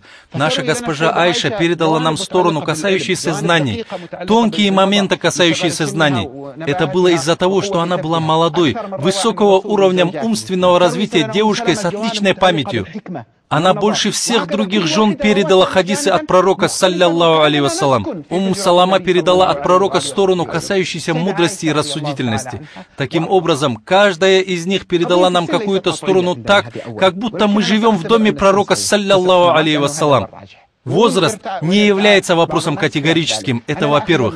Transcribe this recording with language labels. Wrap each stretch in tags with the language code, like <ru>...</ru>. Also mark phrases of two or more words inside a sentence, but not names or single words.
<ru>Наша госпожа Айша передала нам сторону, касающуюся знаний, тонкие моменты, касающиеся знаний. Это было из-за того, что она была молодой, высокого уровня умственного развития девушкой с отличной памятью. Она больше всех других жен передала хадисы от пророка,</ru> <ar>صلى الله عليه وسلم.</ar> <ru>Салама передала от пророка сторону, касающуюся мудрости и рассудительности. Таким образом, каждая из них передала нам какую-то сторону так, как будто мы живем в доме пророка,</ru> <ar>صلى الله عليه وسلم.</ar> <ru>Возраст не является вопросом категорическим, это во-первых.</ru>